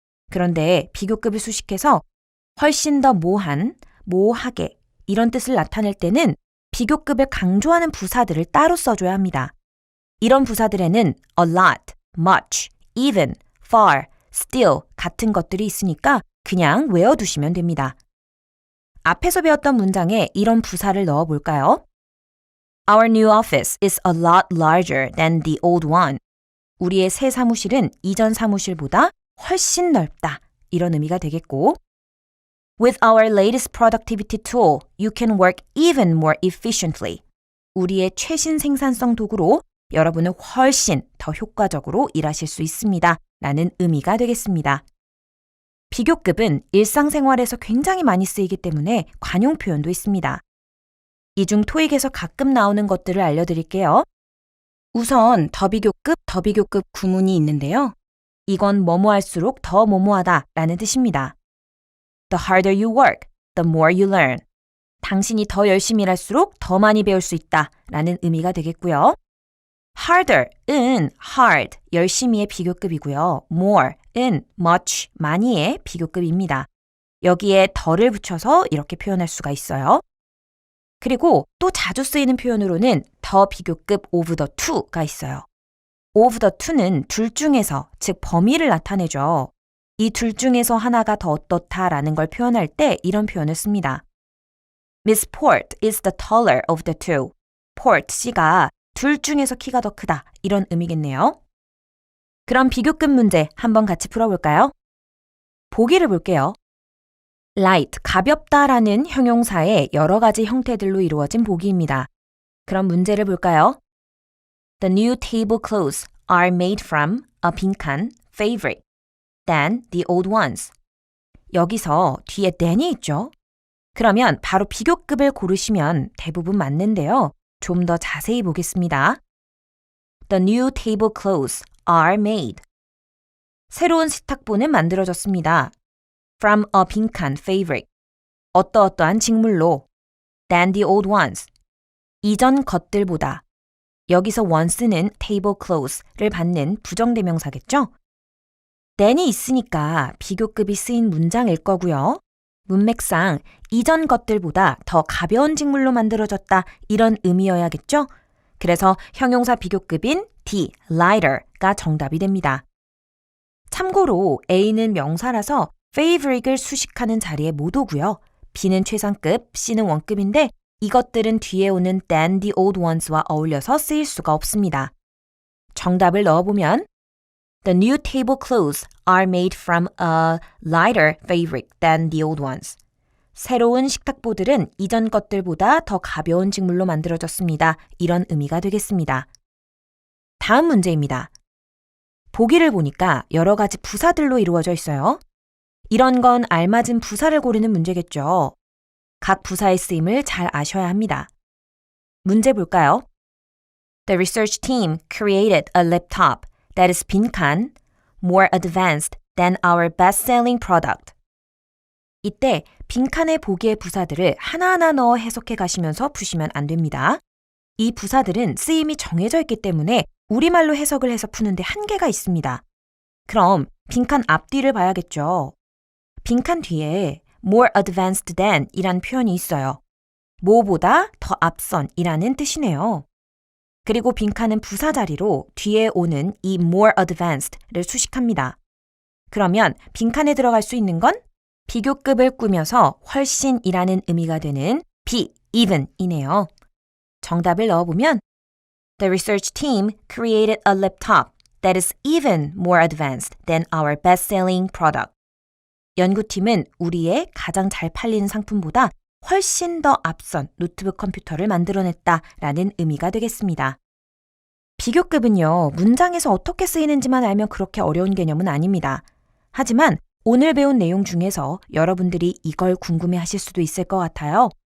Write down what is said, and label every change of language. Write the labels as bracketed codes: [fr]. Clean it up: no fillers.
[ko] 그런데 비교급을 수식해서 훨씬 더 뭐한, 뭐하게 이런 뜻을 나타낼 때는 비교급을 강조하는 부사들을 따로 써줘야 합니다. 이런 부사들에는 a lot, much, even, far, still 같은 것들이 있으니까 그냥 외워두시면 됩니다. 앞에서 배웠던 문장에 이런 부사를 넣어볼까요? [en] Our new office is a lot larger than the old one. [ko] 우리의 새 사무실은 이전 사무실보다 훨씬 넓다. 이런 의미가 되겠고 [en] With our latest productivity tool, you can work even more efficiently. [ko] 우리의 최신 생산성 도구로 여러분은 훨씬 더 효과적으로 일하실 수 있습니다. 라는 의미가 되겠습니다. 비교급은 일상생활에서 굉장히 많이 쓰이기 때문에 관용 표현도 있습니다. 이 중 토익에서 가끔 나오는 것들을 알려드릴게요. 우선 더 비교급 구문이 있는데요. 이건 뭐뭐 할수록 더 뭐뭐하다 라는 뜻입니다. [en] The harder you work, the more you learn. [ko] 당신이 더 열심히 일할수록 더 많이 배울 수 있다 라는 의미가 되겠고요. harder은 hard, 열심히의 비교급이고요. more은 much, 많이의 비교급입니다. 여기에 더를 붙여서 이렇게 표현할 수가 있어요. 그리고 또 자주 쓰이는 표현으로는 더 비교급 of the two가 있어요. of the two는 둘 중에서, 즉 범위를 나타내죠. 이 둘 중에서 하나가 더 어떻다라는 걸 표현할 때 이런 표현을 씁니다. [en] Miss Port is the taller of the two. [ko] port, C가 둘 중에서 키가 더 크다 이런 의미겠네요. 그럼 비교급 문제 한번 같이 풀어볼까요? 보기를 볼게요. light, 가볍다라는 형용사의 여러 가지 형태들로 이루어진 보기입니다. 그럼 문제를 볼까요? [en] The new table clothes are made from a [ko] 빈칸 [en] fabric than the old ones. [ko] 여기서 뒤에 than이 있죠? 그러면 바로 비교급을 고르시면 대부분 맞는데요. 좀 더 자세히 보겠습니다. [en] The new table clothes are made. [ko] 새로운 식탁보는 만들어졌습니다. [en] From a [ko] 빈칸 [en] fabric. [ko] 어떠어떠한 직물로. [en] Than the old ones. [ko] 이전 것들보다. 여기서 once는 table clothes를 받는 부정대명사겠죠? than이 있으니까 비교급이 쓰인 문장일 거고요. 문맥상 이전 것들보다 더 가벼운 직물로 만들어졌다 이런 의미여야겠죠? 그래서 형용사 비교급인 D, lighter가 정답이 됩니다. 참고로 A는 명사라서 fabric을 수식하는 자리에 못 오고요. B는 최상급, C는 원급인데 이것들은 뒤에 오는 [en] than the old ones [ko] 와 어울려서 쓰일 수가 없습니다. 정답을 넣어보면 [en] The new table clothes are made from a lighter fabric than the old ones. [ko] 새로운 식탁보들은 이전 것들보다 더 가벼운 직물로 만들어졌습니다. 이런 의미가 되겠습니다. 다음 문제입니다. 보기를 보니까 여러 가지 부사들로 이루어져 있어요. 이런 건 알맞은 부사를 고르는 문제겠죠. 각 부사의 쓰임을 잘 아셔야 합니다. 문제 볼까요? [en] The research team created a laptop that is [ko] 빈칸, [en] more advanced than our best-selling product. [ko] 이때 빈칸의 보기의 부사들을 하나하나 넣어 해석해 가시면서 푸시면 안 됩니다. 이 부사들은 쓰임이 정해져 있기 때문에 우리말로 해석을 해서 푸는데 한계가 있습니다. 그럼 빈칸 앞뒤를 봐야겠죠. 빈칸 뒤에 [en] more advanced than [ko] 이란 표현이 있어요. 뭐보다 더 앞선 이라는 뜻이네요. 그리고 빈칸은 부사 자리로 뒤에 오는 이 more advanced를 수식합니다. 그러면 빈칸에 들어갈 수 있는 건 비교급을 꾸며서 훨씬이라는 의미가 되는 be, even이네요. 정답을 넣어보면 [en] The research team created a laptop that is even more advanced than our best-selling product. [ko] 연구팀은 우리의 가장 잘 팔리는 상품보다 훨씬 더 앞선 노트북 컴퓨터를 만들어냈다라는 의미가 되겠습니다. 비교급은요, 문장에서 어떻게 쓰이는지만 알면 그렇게 어려운 개념은 아닙니다. 하지만 오늘 배운 내용 중에서 여러분들이 이걸 궁금해하실 수도 있을 것 같아요.